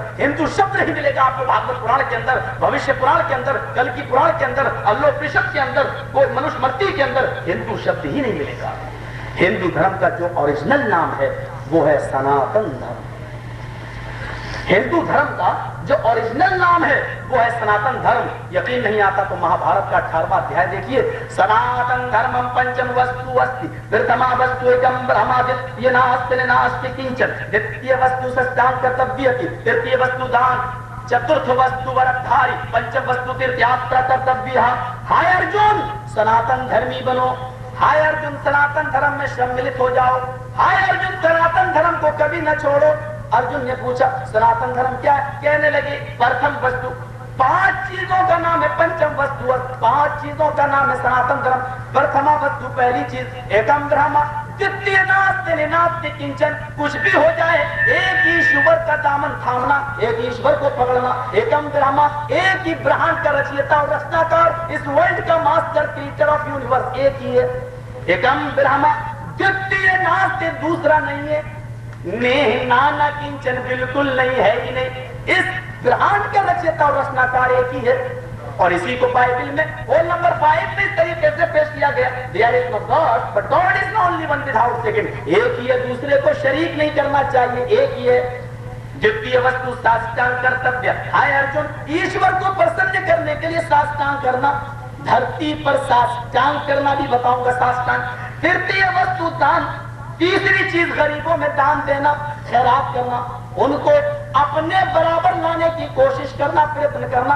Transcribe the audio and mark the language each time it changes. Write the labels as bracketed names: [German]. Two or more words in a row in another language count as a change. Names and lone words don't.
[Urdu] ہندو شبد نہیں ملے گا آپ کو بھاگوت پران کے اندر، بھوشیہ پران کے اندر، کلکی پران کے اندر، اللوپنشد کے اندر، کوئی منوسمرتی کے اندر ہندو شبد ہی نہیں ملے گا۔ ہندو دھرم کا جو اوریجنل نام ہے وہ ہے سناتن دھرم۔ ہندو دھرم کا جو اوریجنل نام ہے وہ ہے سناتن دھرم۔ یقین نہیں آتا تو مہا بھارت کا 18واں ادھیائے دیکھیے۔ [Sanskrit] सनातन धर्मम् पंचम वस्तु अस्ति प्रथमा वस्तु एकम् ब्रह्म द्वितीय नास्ति नास्ति किंचन द्वितीय वस्तु साष्टांग कर्तव्येति तृतीय वस्तु दान चतुर्थ वस्तु व्रतधारी पंचम वस्तु तीर्थयात्रा कर्तव्य. [Urdu] ہائے ارجن سناتن دھرمی بنو، ہائے ارجن سناتن دھرم میں شاملت ہو جاؤ، ہائے ارجن سناتن دھرم کو کبھی نہ چھوڑو۔ ارجن نے پوچھا سناتن دھرم کیا ہے؟ کہنے لگے [Sanskrit] प्रथम वस्तु, [Urdu] 5 چیزوں کا نام ہے [Sanskrit] पंचम वस्तु, [Urdu] 5 چیزوں کا نام ہے سناتن دھرم۔ [Sanskrit] प्रथमा वस्तु [Urdu] پہلی چیز [Sanskrit] एकम् ब्रह्म, द्वितीय नास्ति नास्ति किंचन, [Urdu] کچھ بھی ہو جائے ایک ایشور کا دامن تھامنا، ایک ایشور کو پکڑنا۔ [Sanskrit] एकम् ब्रह्म, [Urdu] ایک ہی برہان کا رچیتا اور رچناکار، اس ورلڈ کا [English] master creator of universe [Urdu] ایک ہی ہے، [Sanskrit] एकम् ब्रह्म. द्वितीय नास्ति [Urdu] دوسرا نہیں ہے، [Sanskrit] नेह नाना किंचन [Urdu] بالکل نہیں ہے ہی نہیں، اس برہان کا رچیتا اور رچناکار ایک ہی ہے۔ اور اسی کو بائبل میں ہول نمبر 5 میں اس طریقے سے پیش کیا گیا، [English] There is no God, but God is the only one without second۔ [Urdu] ایک ہی ہے، دوسرے کو شریک نہیں کرنا چاہیے، ایک ہی ہے۔ [Sanskrit] द्वितीय वस्तु साष्टांग कर्तव्य, [Urdu] ہائے ارجن ایشور کو پرسن کرنے کے لیے ساشٹانگ کرنا، دھرتی پر ساشٹانگ کرنا بھی بتاؤں گا ساشٹانگ۔ [Sanskrit] तृतीय वस्तु दान, [Urdu] تیسری چیز غریبوں میں دان دینا، خیرات کرنا، ان کو اپنے برابر لانے کی کوشش کرنا، پریتن کرنا۔